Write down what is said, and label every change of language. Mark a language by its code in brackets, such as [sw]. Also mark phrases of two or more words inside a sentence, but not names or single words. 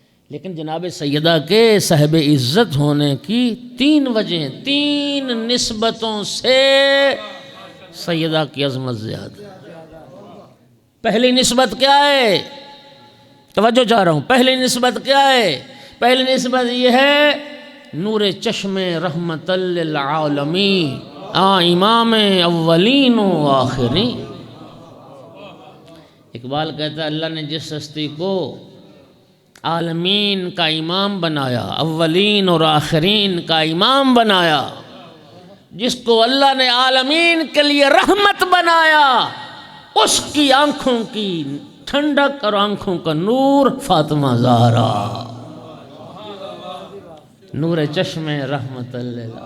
[ur] لیکن جناب سیدہ کے صاحب عزت ہونے کی 3 وجہیں، 3 نسبتوں سے سیدہ کی عظمت زیادہ۔ پہلی نسبت کیا ہے؟ توجہ چاہ رہا ہوں، پہلی نسبت کیا ہے؟ پہلی نسبت یہ ہے نور چشم رحمت للعالمین، امام اولین و آخرین۔ اقبال کہتا ہے اللہ نے جس ہستی کو عالمین کا امام بنایا، اولین اور آخرین کا امام بنایا، جس کو اللہ نے عالمین کے لیے رحمت بنایا، اس کی آنکھوں کی ٹھنڈک اور آنکھوں کا نور فاطمہ زہرا، نور چشم رحمت اللہ۔